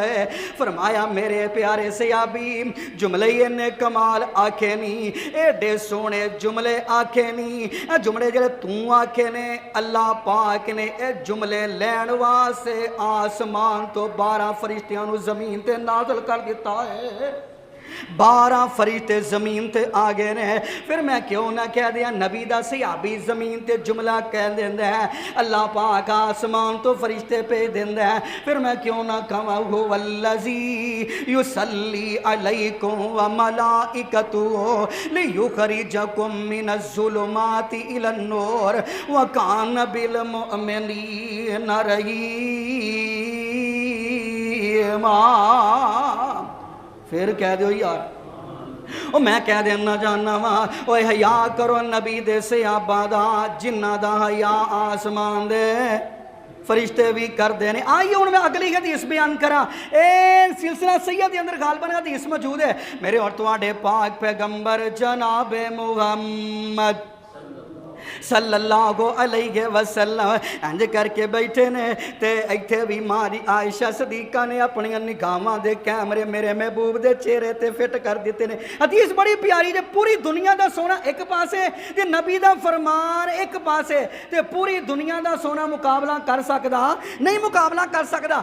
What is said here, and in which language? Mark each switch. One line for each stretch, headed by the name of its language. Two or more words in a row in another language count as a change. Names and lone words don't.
Punjabi: فرمایا میرے پیارے صحابی جملے اِنے کمال آکھے نہیں، ایڈے سوہنے جملے آکھے نہیں، جملے جیہڑے تو آکھے نے اللہ پاک نے یہ جملے لین واسطے آسمان توں 12 فرشتیاں نوں زمین تے نازل کر دتا ہے. 12 فرشتے زمین تے آ گئے نے. فیر میں کیوں نہ کہہ دیا نبی دا صحابی زمین تے جملہ کہہ دیندا ہے، اللہ پاک آسمان توں فرشتے بھیج دیندا ہے. فیر میں کیوں نہ کہا ہو
Arabic: والذي يصلي عليكم وملائكته ليخرجكم من الظلمات إلى النور وكان بالمؤمنين رحيما.
Punjabi: فیر کہہ دو یار او میں کہہ دینا جانا وا اوئے حیا کرو نبی دے صحابہ دا جنہاں دا حیا آسمان دے فرشتے بھی کرتے ہیں. آئیے ہوں میں اگلی حدیث بیان کراں۔ اے سلسلہ سید کے اندر غالباً حدیث موجود ہے. میرے اور تہاڈے پاک پیغمبر جنابِ محمد
Arabic: صلى الله عليه وسلم
Punjabi: انج کر کے بیٹھے نے تے ایتھے بھی ماری عائشہ صدیقہ نے اپنی نگاہاں دے کیمرے میرے محبوب دے چہرے تے فٹ کر دتے نے. حدیث بڑی پیاری جے پوری دنیا دا سونا اک پاسے تے نبی دا فرمان اک پاسے تے پوری دنیا دا سونا مقابلہ کر سکدا نہیں، مقابلہ کر سکدا.